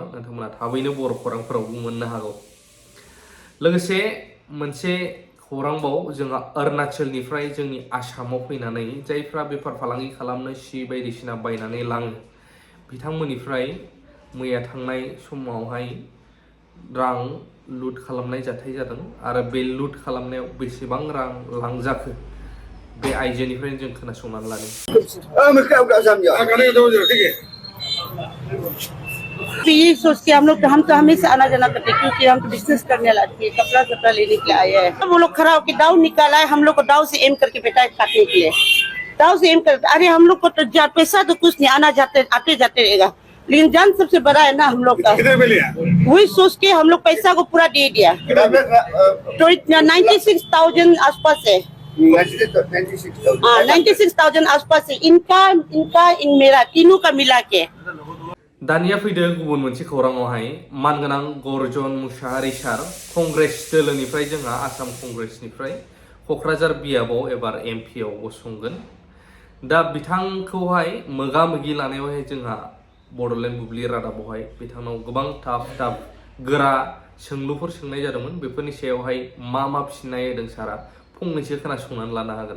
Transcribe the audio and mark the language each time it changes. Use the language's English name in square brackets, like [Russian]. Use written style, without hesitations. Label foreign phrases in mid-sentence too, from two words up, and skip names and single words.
[Bodo] नोंथांमोना थाबैनो बर' खौरांफोरावबो मोननो हागौ लोगोसे मोनसे खौरांबाव जोंहा अरुणाचलनिफ्राय जोंनि आसामाव फैनानै जायफ्रा बेफार फालांगि खालामनो सि बायदिसिना बायनानै लाङो बिथांमोननिफ्राय मैया थांनाय समावहाय रां लुट खालामनाय जाथाय जादों आरो बे लुट खालामनायाव बेसेबां रां लांजाखो बे आइजोनिफ्राय जों खोनासंनानै लादों [Hindi] यही सोच के हम तो हमेशा आना जाना करते क्योंकि हम तो बिजनेस करने लाते हैं कपड़ा लेने के लिए आए हैं वो लोग खड़ा होकर दाव निकाला है हम लोग को दाव से एम करके बेटा काटने के लिए दाव से एम कर अरे हम लोग को तो पैसा तो कुछ नहीं आते जाते रहेगा लेकिन जान सबसे बड़ा है ना हम लोग का वही सोच के हम लोग पैसा को पूरा दे दिया तो 96,000 आसपास है 96,000 आसपास है इनका इन मेरा तीनों का मिला के [Bodo] दानिया फैदो गुबुन मोनसे खौराङावहाय मानगोनां गर्जन मुसाहारि सार कंग्रेस दोलोनिफ्राय जोंहा आसाम कंग्रेसनिफ्राय क'क्राझार बियाबाव एबार MP आव गसंगोन दा बिथांखौहाय मोगा-मोगि लानायावहाय जोंहा बड'लेण्ड बुब्लि रादाबावहाय बिथांनाव गोबां टाफ गोरा सोंलुफोर सोंनाय जादोंमोन बेफोरनि सायावहाय मा फिननाय होदों सारा फंनैसो खोनासंनानै लानो हागोन